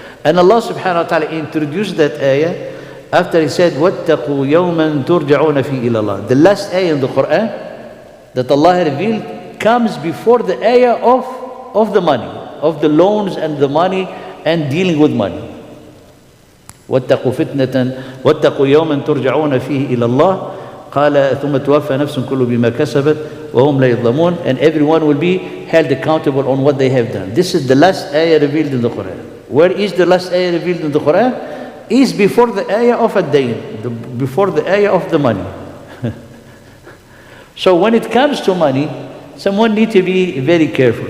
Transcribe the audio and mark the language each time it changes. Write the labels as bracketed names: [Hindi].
[English] And Allah subhanahu wa ta'ala introduced that ayah after he said, [Arabic] وَاتَّقُوا يَوْمًا تُرْجَعُونَ فِيهِ إِلَى اللَّهِ. [English] The last ayah in the Quran that Allah revealed comes before the ayah of the money, of the loans and the money and dealing with money. [Arabic] وَاتَّقُوا فِتْنَةً وَاتَّقُوا يَوْمًا تُرْجَعُونَ فِيهِ إِلَى اللَّهِ قال ثم توفى نفس كل بما كسبت وهم لا يظلمون. [English] And everyone will be held accountable on what they have done. This is the last ayah revealed in the Quran. Where is the last ayah revealed in the Quran? Is before the ayah of ad-dayn, before the ayah of the money. So when it comes to money, someone needs to be very careful.